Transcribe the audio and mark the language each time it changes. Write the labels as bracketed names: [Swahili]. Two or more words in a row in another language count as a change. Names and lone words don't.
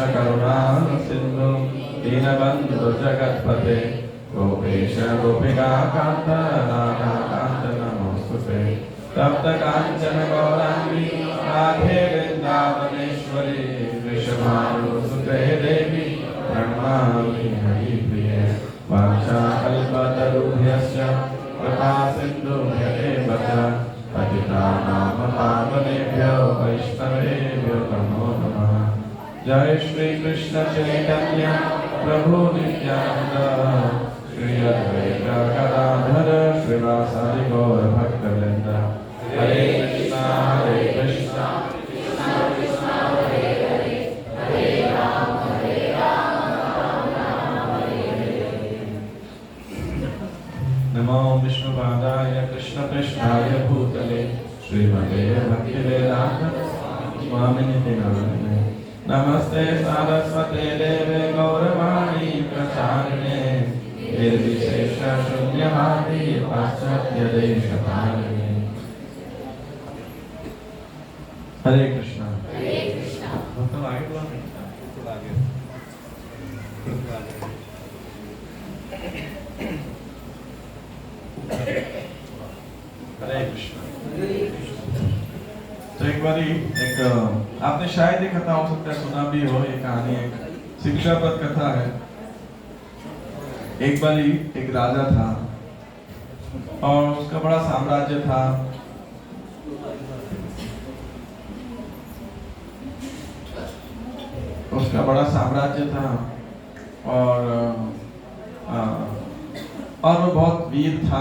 [Sanskrit] करुणा सिंधु दीनबन्धु जगत्पते गोपेश गोपिका कान्त राधा कान्त नमोस्तुते तप्त कांचन गौरांगी राधे वृंदावनेश्वरी वृषभानुसुते देवी प्रणमामि हरिप्रिये वाञ्छाकल्पतरुभ्यश्च कृपा सिन्धुभ्येव च पतितानां पावनेभ्यो वैष्णवेभ्यो नमो नमः। जय श्री कृष्ण चैतन्य प्रभु नित्यानंद श्री अद्वैत गदाधर श्रीवासादि गौर भक्तवृंद। हरे कृष्णा कृष्णा कृष्णा हरे हरे हरे राम राम हरे हरे। नमो विष्णुपादाय कृष्ण कृष्णाय भूतले श्रीमते भक्तिवेदांत स्वामिनिति नामिने। नमस्ते सारस्वते देवे गौरवाणी प्रचारिणे निर्विशेष शून्यवादी पाश्चात्य देशपालिने। [Hindi] हरे कृष्णा मतलब आगे बोला हरे कृष्णा। तो एक बारी आपने शायद ये कथा हो सकता है सुना भी हो, ये कहानी एक शिक्षाप्रद कथा है। एक बारी एक राजा था और उसका बड़ा साम्राज्य था। उसका बड़ा साम्राज्य था और वो बहुत वीर था।